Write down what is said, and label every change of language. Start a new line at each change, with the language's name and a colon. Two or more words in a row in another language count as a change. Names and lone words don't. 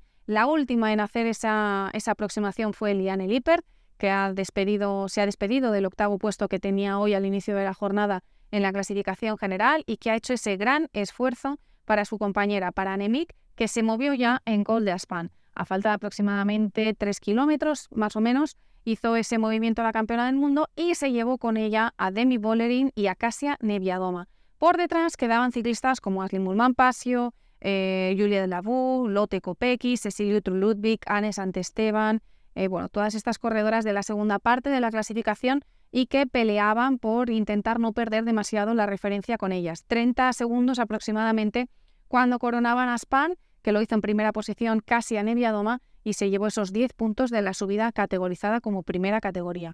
Spanish: La última en hacer esa aproximación fue Liane Lippert, que se ha despedido del octavo puesto que tenía hoy al inicio de la jornada en la clasificación general y que ha hecho ese gran esfuerzo para su compañera, para Annemiek, que se movió ya en Col d'Aspin. A falta de aproximadamente 3 kilómetros, más o menos, hizo ese movimiento a la campeona del mundo y se llevó con ella a Demi Vollering y a Kasia Niewiadoma. Por detrás quedaban ciclistas como Astrid Moolman-Pasio, Juliette Lavou, Lotte Kopecky, Cecilie Uttrup-Ludwig, Anne Santesteban, todas estas corredoras de la segunda parte de la clasificación y que peleaban por intentar no perder demasiado la referencia con ellas. 30 segundos aproximadamente cuando coronaban a Aspin, que lo hizo en primera posición Kasia Niewiadoma y se llevó esos 10 puntos de la subida categorizada como primera categoría.